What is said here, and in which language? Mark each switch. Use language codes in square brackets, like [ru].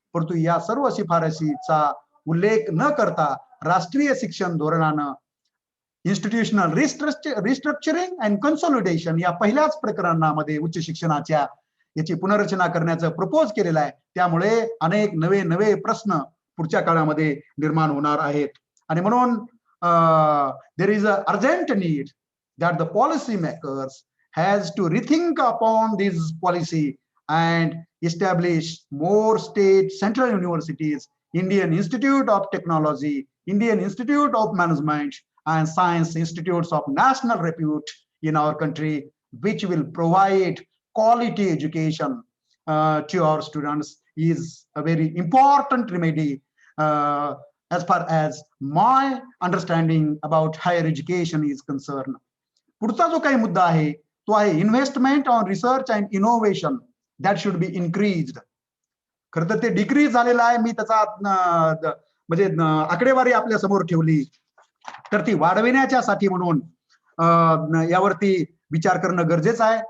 [mr] परंतु या सर्व शिफारसीचा उल्लेख न करता राष्ट्रीय शिक्षण धोरणानं [en] institutional restructuring and consolidation [mr] या पहिल्याच प्रकरणामध्ये उच्च शिक्षणाच्या याची पुनर्रचना करण्याचं प्रपोज केलेलं आहे. त्यामुळे अनेक नवे प्रश्न पुढच्या काळामध्ये निर्माण होणार आहेत. आणि म्हणून [en] There is a urgent need that the policy makers has to rethink upon this policy and establish more state central universities, Indian Institute of Technology, Indian Institute of Management and Science institutes of national repute in our country, which will provide quality education to our students, is a very important remedy as far as my understanding about higher education is concerned. [mr] पुढचा जो काही मुद्दा आहे तो आहे [en] Investment on research and innovation that should be increased. [mr] खरं तर ते डिक्रीज झालेलं आहे. मी त्याचा म्हणजे आकडेवारी आपल्या समोर ठेवली तर ती वाढविण्याच्यासाठी म्हणून यावरती विचार करणं गरजेचं आहे.